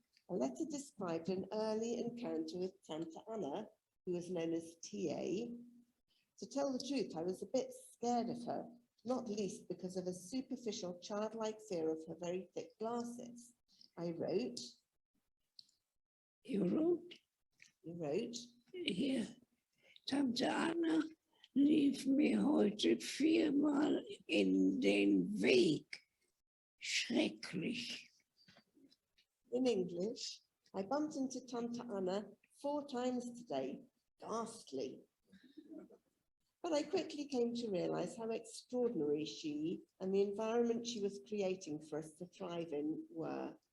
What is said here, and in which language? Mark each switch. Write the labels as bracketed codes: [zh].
[en] A letter described an early encounter with Tante Anna, who was known as TA. To tell the truth, I was a bit scared of her, not least because of a superficial childlike fear of her very thick glasses. I wrote. You wrote? You wrote. [de] Hier, Tante Anna lief mir heute 4-mal in den Weg. Schrecklich. [en] In English, I bumped into Tante Anna 4 times today. Ghastly. But I quickly came to realize how extraordinary she and the environment she was creating for us to thrive in were.